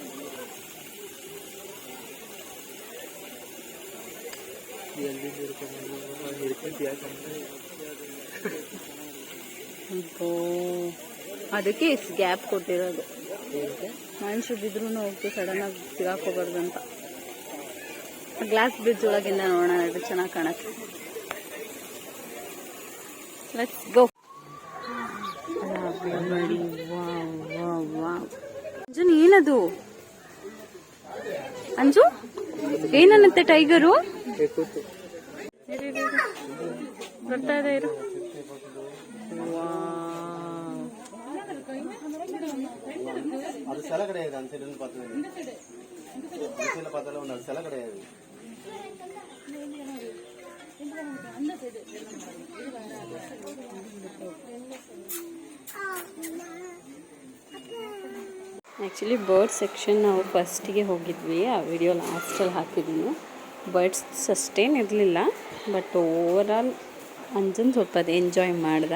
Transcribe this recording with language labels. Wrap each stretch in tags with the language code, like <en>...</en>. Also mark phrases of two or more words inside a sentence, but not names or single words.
<kn>ಅದಕ್ಕೆ ಇಷ್ಟು ಗ್ಯಾಪ್ ಕೊಟ್ಟಿರೋದು. ಮನುಷ್ಯದಿದ್ರು ಹೋಗ್ತು ಸಡನ್ ಆಗಿ ಸಿಗಾಕೋಬಾರ್ದಂತ.</kn> <en>glass bridge</en> <kn>ಒಳಗಿಂದ ನೋಡೋಣ, ಅದು ಚೆನ್ನಾಗಿ ಕಾಣತ್ತೆ.</kn> <en>Let's go.</en> <kn>ಅಂಜು ಏನದು? ಅಂಜು ಏನನ್ನತ್ತೆ ಟೈಗರು? ಬರ್ತಾ ಇದೆ ಇರು.</kn> <ta>அது சிலை கிடையாது. அந்த சைடு பார்த்தது பார்த்தாலும் ஒன்று அது சிலை கிடையாது.</ta> <en>actually bird section</en> <kn>ನಾವು ಫಸ್ಟಿಗೆ ಹೋಗಿದ್ವಿ. ಆ ವಿಡಿಯೋ ಲಾಸ್ಟಲ್ಲಿ ಹಾಕಿದ್ದೀನಿ. ಬರ್ಡ್ಸ್ ಅಷ್ಟೇನು ಇರಲಿಲ್ಲ,</kn> <en>but overall</en> <kn>ಅಂಜನ್ ಸ್ವಲ್ಪ ಅದು ಎಂಜಾಯ್ ಮಾಡ್ದ.</kn>